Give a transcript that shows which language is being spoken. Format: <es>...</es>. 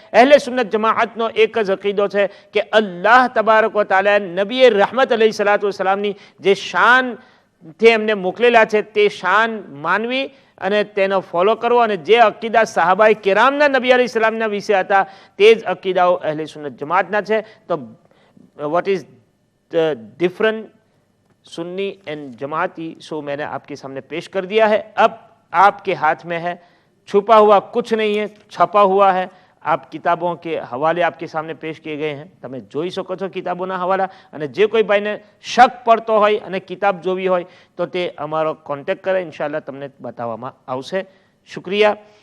<gu>અહેલે સુન્નત જમાઅતનો એક જ અકીદો છે કે અલ્લાહ તબારક વ તઆલા નબીએ રહમત અલૈહિ સલાતુ વસલામની જે શાનથી એમને મોકલેલા છે તે શાન માનવી અને તેનો ફોલો કરવો, અને જે અકીદા સાહાબાએ કિરામના નબી અલૈહિ સલામના વિશે હતા તે જ અકીદાઓ અહેલે સુન્નત જમાતના છે.</gu> <hi>તો</hi> <en>what is the different Sunni and Jamati,</en> <hi>सो मैंने आपके सामने पेश कर दिया है. अब आपके हाथ में है, छुपा हुआ कुछ नहीं है, छपा हुआ है. आप किताबों के हवाले आपके सामने पेश किए गए हैं,</hi> <gu>તમે જોઈ શકો છો કિતાબોના હવાલા. અને જે કોઈ ભાઈને શક પડતો હોય અને કિતાબ જોવી હોય તો તે અમારો કોન્ટેક્ટ કરે, ઇન્શાલ્લાહ તમને બતાવવામાં આવશે. શુક્રિયા.</gu>